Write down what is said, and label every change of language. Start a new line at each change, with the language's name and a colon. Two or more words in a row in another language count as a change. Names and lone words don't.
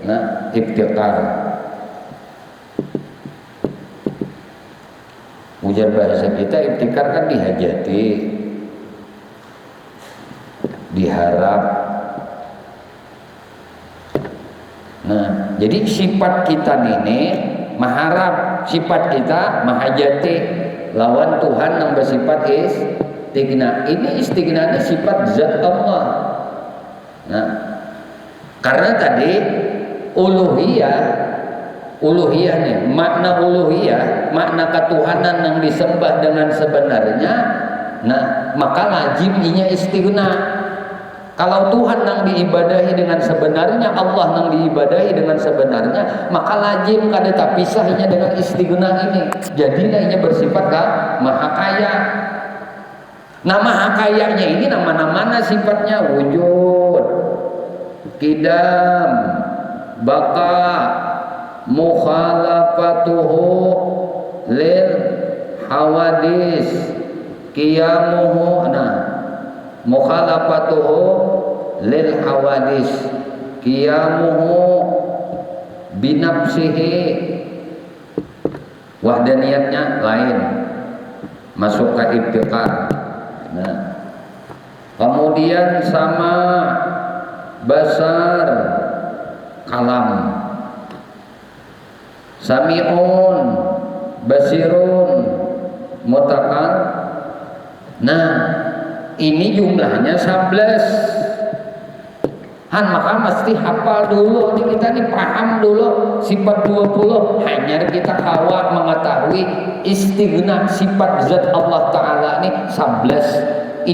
Banjar: Nah iftikar, ujar bahasa kita iftikar kan dihajati, diharap. Nah jadi sifat kita ini mengharap, sifat kita menghajati lawan Tuhan yang bersifat istighna. Ini istighna ini sifat zat Allah. Nah karena tadi uluhiyah nih, makna uluhiyah, makna ketuhanan yang disembah dengan sebenarnya. Nah maka lazim inya istighna. Kalau Tuhan yang diibadahi dengan sebenarnya, Allah yang diibadahi dengan sebenarnya, maka lazim kada tapisahnya dengan istighna ini. Jadilah inya bersifat maha kaya. Nah maha kayanya ini nama-namanya sifatnya wujud, qidam, baqa,
Arabic: مخالفته للحوادث,
Banjar: qiyamuhu.
Arabic: Nah مخالفته للحوادث، قيامه بنفسه.
Banjar: Wahdaniyatnya lain, masuk ke iftikar. Nah kemudian sama basar, kalam, sami'un, basirun, mutakal. Nah ini jumlahnya 11. Maka mesti hafal dulu nih, kita nih paham dulu sifat 20. Hanya kita kawat mengetahui istighna sifat zat Allah Ta'ala nih 11.